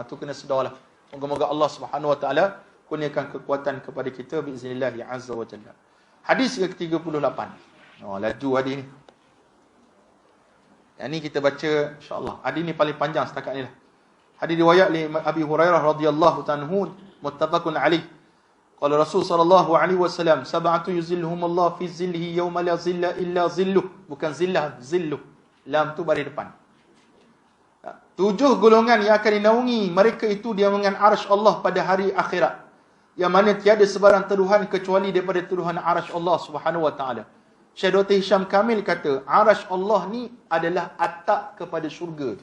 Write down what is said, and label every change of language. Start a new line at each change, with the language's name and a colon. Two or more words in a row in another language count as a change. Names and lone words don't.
Malay: Itu kena sedarlah. Moga-moga
Arabic: الله سبحانه وتعالى
Malay: kurniakan kekuatan kepada kita
Arabic: بإذن الله عز وجل.
Malay: Hadis yang ke-38. Laju hadis ni. Yang ni kita baca insya-Allah. Hadis ni paling panjang setakat ni lah. Hadis riwayat oleh Abi Hurairah
Arabic: رضي الله تعالى عنه متفق عليه. قال رسول صلى الله عليه وسلم سبعة يظلهم الله في ظله يوم لا ظل إلا ظله.
Malay: Bukan zillah, zilluh. Lam tu baris depan. 7 golongan yang akan dinaungi mereka itu di naungan arsy Allah pada hari akhirat. yang mana tiada sebarang tuduhan kecuali daripada tuduhan arasy
Arabic: الله سبحانه وتعالى.
Malay: Syekh Dr. Hisham Kamil kata, arasy Allah ni adalah atap kepada syurga.